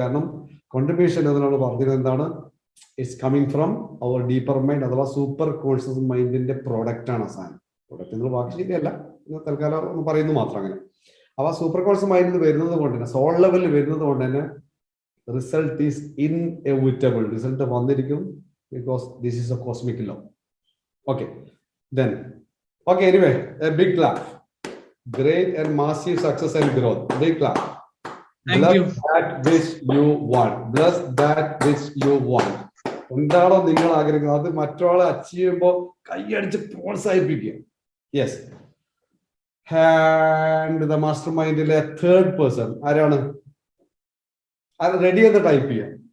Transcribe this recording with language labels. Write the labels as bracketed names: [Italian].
[Malayalam] കാരണം കോൺട്രിബ്യൂഷൻ നമ്മൾ പറഞ്ഞത് എന്താണ്? [English] it's coming from our deeper mind [Malayalam] അഥവാ സൂപ്പർ കോൺഷ്യസ് മൈൻഡിന്റെ പ്രോഡക്റ്റ് ആണ് സാധനം. പ്രോഡക്റ്റ് നിങ്ങൾ വാക്ക് ശരിയല്ല, തൽക്കാലം ഒന്ന് പറയുന്നു മാത്രം. അങ്ങനെ അപ്പൊ സൂപ്പർ കോൺഷ്യസ് മൈൻഡിൽ വരുന്നത് കൊണ്ട് തന്നെ, സോൾ ലെവലിൽ വരുന്നത് കൊണ്ട് തന്നെ [English] Result is inevitable. [Malayalam] റിസൾട്ട് വന്നിരിക്കും. [English] Because this is a cosmic law. Okay, then. Okay, anyway, a big clap. Great and massive success and growth. Big clap. Thank you. That which you want. Bless that which you want. [Malayalam] എന്താണോ നിങ്ങൾ ആഗ്രഹിക്കുന്നത് അത് മറ്റൊരാളെ achieve ചെയ്യുമ്പോൾ കൈയടിച്ച് പ്രോത്സാഹിപ്പിക്കുക. Yes. And the master മൈൻഡിലെ third person ആരാണ്? Ready എന്ന് ടൈപ്പ് ചെയ്യാം.